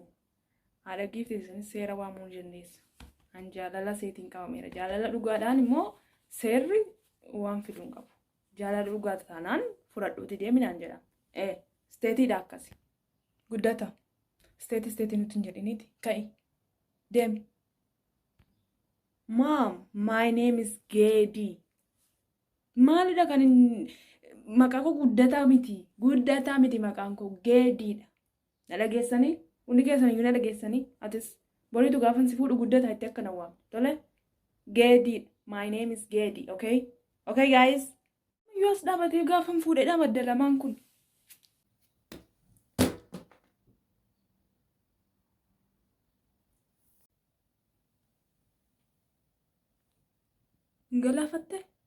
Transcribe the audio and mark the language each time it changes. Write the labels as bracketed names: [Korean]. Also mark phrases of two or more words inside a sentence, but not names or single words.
[Oromo] Haadha gifti seera waamuu dandeessa. An jaalala seetiin qabameera. Jaalala dhugaadhaan immoo seerri waan fiduu hin qabu. Jaalala dhugaa taanaan fudhadhuuti deeminaan jedha. Steetiidha akkasi. Guddata. Steetii nuti hin jedhiniiti. Ka'i. Deemi. [English] Mom, my name is Gedi. [Oromo] Maalidha kan maqaa koo guddataa miti maqaan koo Gediidha. Na dhageessanii? Hundi keessaniyyuu na dhageessanii? Atis boriitu gaafan si fuudhu guddataa itti akka na waamu. Tole? Gediidha. [English] My name is Gedi. Okay? Okay guys? [Oromo] Yoo as dhaabatee gaafan fuudheedha baddalamaan kun. Galaafatte?